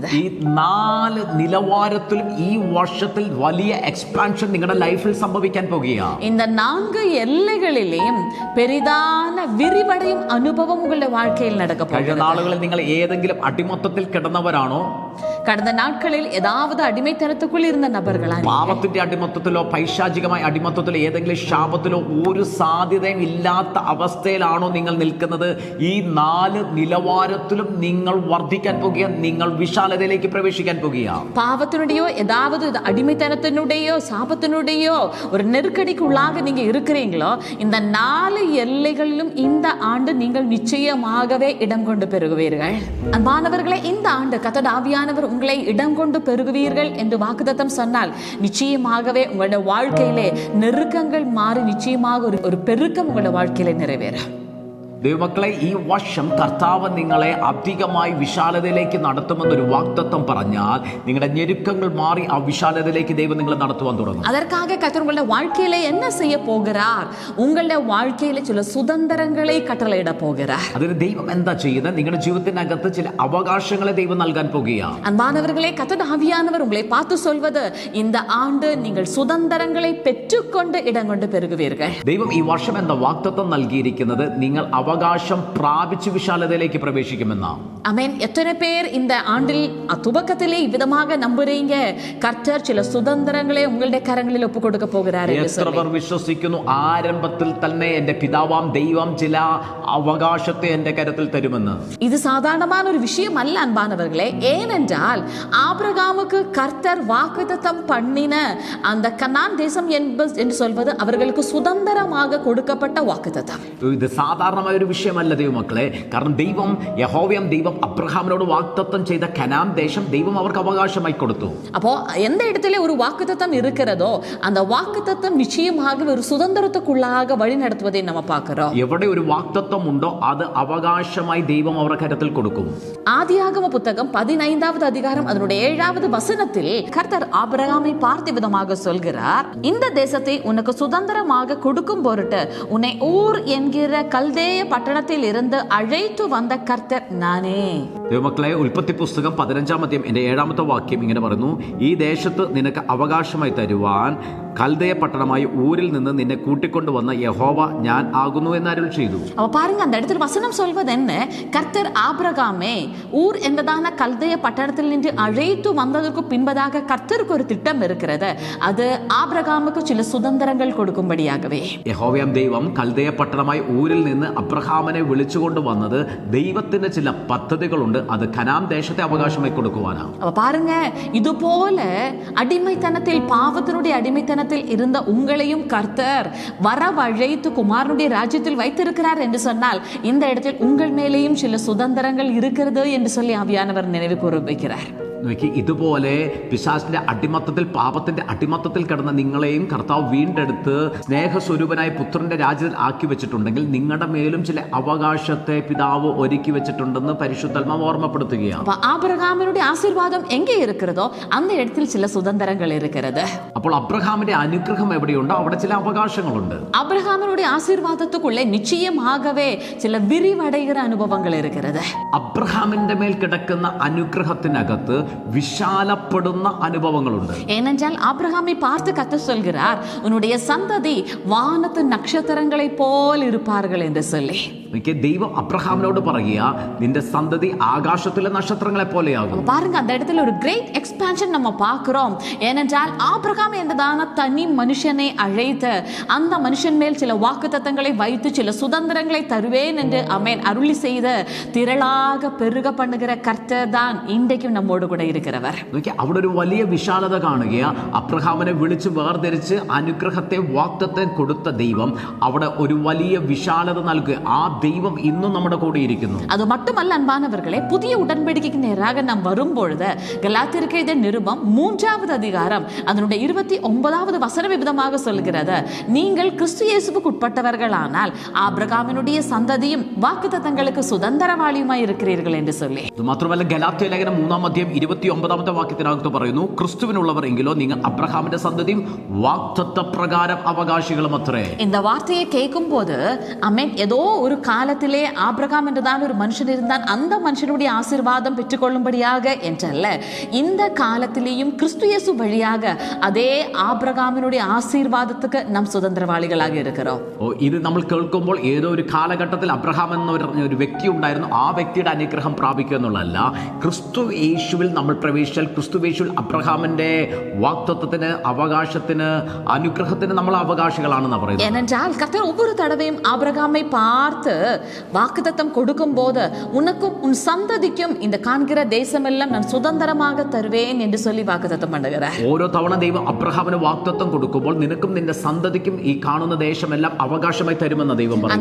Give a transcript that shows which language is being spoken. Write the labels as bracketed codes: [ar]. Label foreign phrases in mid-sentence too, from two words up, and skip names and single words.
[ml] ഈ 4 നിലവാരത്തിലും ഈ വർഷത്തിൽ വലിയ എക്സ്പാൻഷൻ നിങ്ങളുടെ ലൈഫിൽ സംഭവിക്കാൻ പോകുകയാണ്. [ta] இந்த 4 எல்லைகளிலேயும் பெரிதான விரிவடையும் அனுபவம் உங்களுடைய வாழ்க்கையில் நடக்க [ml] കഴിഞ്ഞ [ta] போகிறது. [ml] നാളുകളിൽ നിങ്ങൾ ഏതെങ്കിലും അടിമത്തത്തിൽ കിടന്നവരാണോ? [ta] கடந்த நாட்களில் ஏதாவது அடிமைத்தனத்துக்குள் இருந்த நபர்களா? [ml] പാപത്തിന്റെ അടിമത്തത്തിലോ പൈശാചികമായ അടിമത്തത്തിലോ ഏതെങ്കിലും ശാപത്തിലോ ഒരു സാധ്യതയും ഇല്ലാത്ത അവസ്ഥയിലാണോ നിങ്ങൾ നിൽക്കുന്നത്? ഈ 4 നിലവാരത്തിലും നിങ്ങൾ വർദ്ധിക്കാൻ പോകുക, നിങ്ങൾ വിശാലതയിലേക്ക് പ്രവേശിക്കാൻ പോകുക. [ta] பாவத்தினுடையோ ஏதாவது அடிமைத்தனத்தினுடையோ சாபத்தினுடையோ ஒரு நெருக்கடிக்குள்ளாக நீங்க இருக்கிறீங்களோ, இந்த 4 எல்லைகளிலும் இந்த ஆண்டு நீங்கள் நிச்சயமாகவே இடம் கொண்டு பெருகுவீர்கள். அன்பானவர்களே, இந்த ஆண்டு கர்த்தர் ஆவியானவர் உங்களை இடம் கொண்டு பெருகுவீர்கள் என்று வாக்குத்தத்தம் சொன்னால் நிச்சயமாகவே உங்களுடைய வாழ்க்கையிலே நெருக்கங்கள் மாறி நிச்சயமாக ஒரு பெருக்கம் உங்களுடைய வாழ்க்கையிலே நிறைவேறும். [ml] ദൈവമക്കളെ, ഈ വർഷം കർത്താവ് നിങ്ങളെ അധികമായി വിശാലതയിലേക്ക് നടത്തുമെന്നൊരു വാഗ്ദത്തം പറഞ്ഞാൽ നിങ്ങളുടെ ഞെരുക്കങ്ങൾ മാറി ആ വിശാലതയിലേക്ക് ദൈവം നിങ്ങളെ നടത്തുവാൻ തുടങ്ങും. [ta] அதற்காக கர்த்தர் உங்களுடைய வாழ்க்கையில என்ன செய்ய போகிறார்? உங்களுடைய வாழ்க்கையில சில சுதந்திரங்களை கட்டளையிட போகிறார். [ml] അതിന് ദൈവം എന്താ ചെയ്യുന്നത്? നിങ്ങളുടെ ജീവിതത്തിനകത്ത് ചില അവകാശങ്ങളെ ദൈവം നൽകാൻ പോകുകയാണ്. [ta] அன்பானவர்களே, கர்த்தர் ஆவியானவர் உங்களை பார்த்து சொல்வது, இந்த ஆண்டு நீங்கள் சுதந்திரங்களை பெற்றுக்கொண்டு இடம் கொண்டு பெருகுவீர்கள். [ml] ദൈവം ഈ വർഷം എന്താ വാഗ്ദത്തം നൽകിയിരിക്കുന്നത്? നിങ്ങൾ അവകാശം പ്രാപിച്ച് വിശാലതയിലേക്ക് പ്രവേശിക്കുമെന്നാണ്. [ta] ஆமென். எத்தனை பேர் இந்த ஆண்டில் துவக்கத்திலே இவ்விதமாக நம்புறீங்க? கர்த்தர் சில சுதந்திரங்களை உங்களுடைய கரங்களில் ஒப்பு கொடுக்க போகிறார் என்று [ml] എത്ര പേർ വിശ്വസിക്കുന്നു ആരംഭത്തിൽ തന്നെ എന്റെ പിതാവാം ദൈവം ചില അവകാശത്തെ എന്റെ കരത്തിൽ തരുമെന്ന്? [ta] இது சாதாரணமான ஒரு விஷயம் அல்ல அன்பானவர்களே. ஏனென்றால் ஆபிரகாமுக்கு கர்த்தர் வாக்குத்தத்தம் பண்ணின அந்த கனான் தேசம் என்று சொல்வது அவர்களுக்கு சுதந்திரமாக கொடுக்கப்பட்ட வாக்குத்தத்தம். [ml] ഇത് സാധാരണമായ ഒരു വിഷയമല്ല ദൈവമക്കളെ. കാരണം ദൈവം യഹോവയാം ദൈവം അബ്രഹാമിനോട് വാഗ്ദത്തം ചെയ്ത കനാൻ ദേശം ദൈവം അവർക്ക് അവകാശമായി കൊടുത്തു. [ta] அப்போ எந்த இடத்துல ஒரு வாக்குத்தத்தம் இருக்கிறதோ அந்த வாக்குத்தத்தம் நிச்சயமாக ஒரு சுதந்திரத்துக்குள்ளாக வழி நடத்துவதை நம்ம பார்க்கிறோம். [ml] എവിടെ ഒരു വാഗ്ദത്തം ഉണ്ടോ അത് അവകാശമായി ദൈവം അവരുടെ കരത്തിൽ കൊടുക്കും. [ta] ஆதியாகம புத்தகம் 15வது அதிகாரம் அதனுடைய 7வது வசனத்தில் கர்த்தர் ஆபிரகாமை பார்த்த விதமாக சொல்கிறார், இந்த தேசத்தை உனக்கு சுதந்திரமாக கொடுக்கும் பொருட்டு உன்னை ஊர் என்கிற கல்தேய பட்டணத்தில் இருந்து அழைத்து வந்த கர்த்தர் நானே. [ml] ദൈവമക്കളെ, ഉൽപ്പത്തി പുസ്തകം 15-ാം അധ്യായം 7-ാമത്തെ വാക്യം ഇങ്ങനെ പറയുന്നു, ഈ ദേശത്ത് നിനക്ക് അവകാശമായി തരുവാൻ കൽദയ പട്ടണമായ ഊരിൽ നിന്ന് നിന്നെ കൂട്ടിക്കൊണ്ടുവന്ന യഹോവ ഞാൻ ആകുന്നു എന്ന് അരുൾ ചെയ്തു. [ta] அவ பாருங்க, அந்த இடத்துல வசனம் சொல்வது என்ன? கர்த்தர் ஆபிரகாமே ஊர் என்பதான கல்தேய பட்டணத்தில் நின்று அழைத்து வந்ததற்கு பின்பதாக கர்த்தருக்கு ஒரு திட்டம் இருக்கிறது. அது ஆபிரகாமுக்கு சில சுதந்திரங்கள் கொடுக்கும்படியாகவே. [ml] യഹോവയാം ദൈവം കൽദയ പട്ടണമായ ഊരിൽ നിന്ന് അബ്രഹാമിനെ വിളിച്ചുകൊണ്ട് വന്നത് ദൈവത്തിന് ചില പദ്ധതികളുണ്ട്. അത് കനാൻ ദേശത്തെ അവകാശമായി കൊടുക്കുവാനാണ്. [ta] அவ பாருங்க, இது போல அடிமைத்தனத்தில் பாவத்தினுடைய அடிமைத்தனத்தில் இருந்த உங்களையும் கர்த்தர் வரவழைத்து குமாரனுடைய ராஜ்யத்தில் வைத்திருக்கிறார் என்று சொன்னால் இந்த இடத்தில் உங்கள் மேலேயும் சில சுதந்திரங்கள் இருக்கிறது என்று சொல்லி ஆவியானவர் நினைவு கூற வைக்கிறார். [ml] നോക്കി, ഇതുപോലെ പിശാചിന്റെ അടിമത്തത്തിൽ, പാപത്തിന്റെ അടിമത്തത്തിൽ കിടന്ന നിങ്ങളെയും കർത്താവ് വീണ്ടെടുത്ത് സ്നേഹസ്വരൂപനായ പുത്രന്റെ രാജ്യത്തിൽ ആക്കി വെച്ചിട്ടുണ്ടെങ്കിൽ നിങ്ങളുടെ മേലും ചില അവകാശത്തെ പിതാവ് ഒരുക്കി വെച്ചിട്ടുണ്ടെന്ന് പരിശുദ്ധാത്മാവ് ഓർമ്മപ്പെടുത്തുകയാണ്. [ta] ആബ്രഹാമിനുடைய ஆசீர்வாதம் எங்கே இருக்கிறதோ அந்த இடத்தில் சில சுதந்திரங்கள் இருக்கிறது. [ml] അപ്പോൾ അബ്രഹാമിന്റെ അനുഗ്രഹം എവിടെയുണ്ടോ അവിടെ ചില അവകാശങ്ങളുണ്ട്. [ta] ஆபிரகாமினுடைய ஆசீர்வாதத்துக்குள்ளே நிச்சயமாகவே சில விரிவடைகிற அனுபவங்கள் இருக்கிறது. [ml] അബ്രഹാമിന്റെ മേൽ കിടക്കുന്ന അനുഗ്രഹത്തിനകത്ത് വിശാലപ്പെടുന്ന അനുഭവങ്ങളുണ്ട്. [ta] ஏனென்றால் ஆபிரகாமை பார்த்து கர்த்தர் சொல்கிறார், உன்னுடைய சந்ததி வானத்து நட்சத்திரங்களை போல் இருப்பார்கள் என்று சொல்லி. [ml] ദൈവം അബ്രഹാമിനോട് പറയുക, നിന്റെ സന്തതി ആകാശത്തിലെ നക്ഷത്രങ്ങളെ പോലെയാകും. [ta] பாருங்க, அந்த இடத்துல ஒரு [en] great expansion [ta] நம்ம பார்க்கிறோம். ஏனென்றால் ஆபிரகாம் என்றதான தனி மனுஷனை அழைத்து அந்த மனுஷன் மேல் சில வாக்குத்தத்தங்களை வைத்து சில சுதந்திரங்களை தருவேன் என்று ஆமென் அருளி செய்த திரளாக பெருக பண்ணுகிற கர்த்தர் தான் இன்றைக்கும் நம்மோடு கூட இருக்கிறவர். [ml] അവിടെ ഒരു വലിയ വിശാലത കാണുക. അബ്രഹാമിനെ വിളിച്ച് വേർതിരിച്ച് അനുഗ്രഹത്തെ വാഗ്ദത്തം കൊടുത്ത ദൈവം അവിടെ ഒരു വലിയ വിശാലത നൽകുക. ആ ദൈവം ഇന്നും നമ്മുടെ കൂടെ ഇരിക്കുന്നു. [ta] அது மட்டுமல்ல அன்பானவர்களே, புதிய உடன்படிக்கைக்கு நேராக நாம் வரும்பொழுது கலாத்தியருக்கு எழுதிய நிருபம் 3வது அதிகாரம் அதனுடைய 29வது வசனம் விதமாக சொல்கிறது, நீங்கள் கிறிஸ்து இயேசுவுக்கு உட்பட்டவர்களானால் ஆபிரகாமினுடைய சந்ததியும் வாக்குத்தத்தங்களுக்கு சுதந்திரவாளியுமாய் இருக்கிறீர்கள் என்று சொல்லி. [ml] ഇത് മാത്രമല്ല, ഗലാത്യ ലേഖനം 3-ാം അധ്യായം 29ാമത്തെ വാക്യത്തിനകത്ത് പറയുന്നു, ക്രിസ്തുവിനുള്ളവർ എങ്കിലോ നിങ്ങൾ അബ്രഹാമിന്റെ സന്തതിയും വാഗ്ദത്ത പ്രകാരം അവകാശികളും അത്രേ. [ta] இந்த வார்த்தையை கேட்கும் போது ஆமென், ஏதோ ஒரு காலத்திலே ஆபிரகாம் என்றுதான் ஒரு மனுஷன் இருந்தான், அந்த மனுஷனுடைய ஆசீர்வாதம் பெற்றுக்கொள்ளும்படியாக என்றல்ல, இந்த காலத்திலேயும் கிறிஸ்து இயேசு வழியாக அதே ஆபிரகாமினுடைய ஆசீர்வாதத்துக்கு நாம் சுதந்திரவாளிகளாக இருக்கிறோம். [ml] ഇത് നമ്മൾ കേൾക്കുമ്പോൾ ഏതോ ഒരു കാലഘട്ടത്തിൽ അബ്രഹാം എന്ന ഒരു വ്യക്തി ഉണ്ടായിരുന്നു, ആ വ്യക്തിയുടെ അനുഗ്രഹം പ്രാപിക്കുക എന്നുള്ളതല്ല. ക്രിസ്തു യേശുവിൽ നമ്മൾ പ്രവേശിച്ചാൽ ക്രിസ്തു യേശുവിൽ അബ്രഹാമിന്റെ വാഗ്ദത്തത്തിന്, അവകാശത്തിന്, അനുഗ്രഹത്തിന് നമ്മൾ അവകാശികളാണെന്ന് പറയുന്നത്. [ta] ஏனென்றால் கர்த்தர் ஒவ்வொரு தடவையும் ஆபிரகாமை பார்த்து வாக்குத்தத்தம் கொடுக்கும் போது உனக்கும் உன் சந்ததிக்கும் இந்த காண்கிற தேசமெல்லாம் நான் சுதந்திரமாக தருவேன் என்று சொல்லி வாக்குத்தத்தம் பண்ணுகிறார். [ml] ഓരോ തവണ ദൈവം അബ്രഹാമിന് വാഗ്ദത്തം കൊടുക്കുമ്പോൾ നിനക്കും നിന്റെ സന്തതിക്കും ഈ കാണുന്ന ദേശമെല്ലാം അവകാശമായി തരുമെന്ന് ദൈവം പറഞ്ഞു.